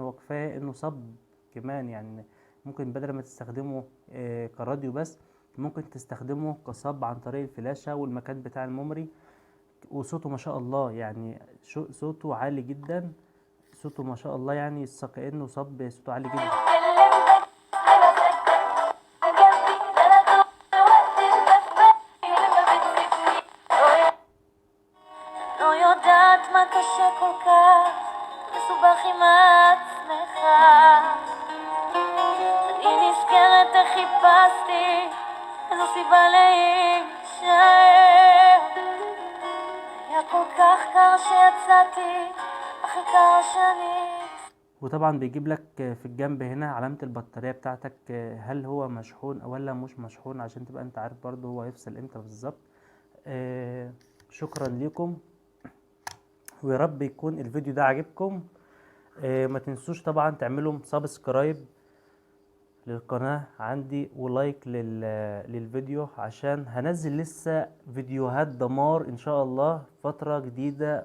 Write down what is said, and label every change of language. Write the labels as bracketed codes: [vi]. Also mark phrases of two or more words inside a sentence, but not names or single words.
[ar] وكفاية انه صب كمان يعني. ممكن بدل ما تستخدمه كراديو بس، ممكن تستخدمه كصب عن طريق الفلاشة والمكان بتاع الميموري. وصوته ما شاء الله يعني، صوته عالي جدا. صوته ما شاء الله يعني كأنه صب، صوته عالي جدا. [he] לא יודעת מה קשה כל כך, מסובך עם עצמך. אני נזכרת איך חיפשתי איזו סיבה להישאר. היה כל כך קר שיצאתי, הכי קר שאני. [ar] وطبعا بيجيب لك في الجنب هنا علامة البطارية بتاعتك، هل هو مشحون ولا مش مشحون، عشان تبقى انت عارف برضه هو هيفصل امتى بالظبط. شكرا لكم، ويا رب يكون الفيديو ده عجبكم. ما تنسوش طبعا تعملوا سبسكرايب للقناة عندي ولايك للفيديو، عشان هنزل لسه فيديوهات دمار ان شاء الله فترة جديدة.